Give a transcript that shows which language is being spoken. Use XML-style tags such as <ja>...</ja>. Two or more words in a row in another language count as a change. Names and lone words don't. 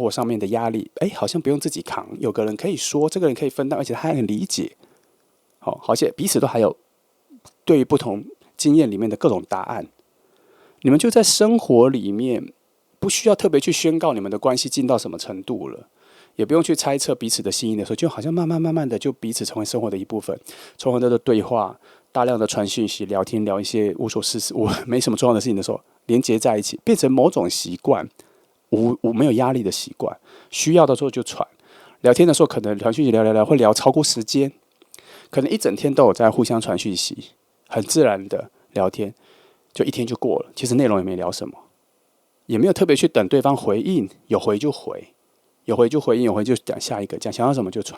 <zh>活上面的壓力，好像不用自己扛，有個人可以說，這個人可以分擔，而且他還很理解，而且彼此都還有對於不同經驗裡面的各種答案，你們就在生活裡面不需要特別去宣告你們的關係進到什麼程度了，也不用去猜測彼此的心意的時候，就好像慢慢的就彼此成為生活的一部分，從很多的對話。大量的傳訊息、聊天、聊一些無所事事、沒什麼重要的事情的時候，連接在一起，變成某種習慣，沒有壓力的習慣。需要的時候就傳，聊天的時候可能傳訊息聊會聊超過時間，可能一整天都有在互相傳訊息，很自然的聊天，就一天就過了。其實內容也沒聊什麼，也沒有特別去等對方回應，有回就回，有回就回應，有回就講下一個，講想要什麼就傳。</zh>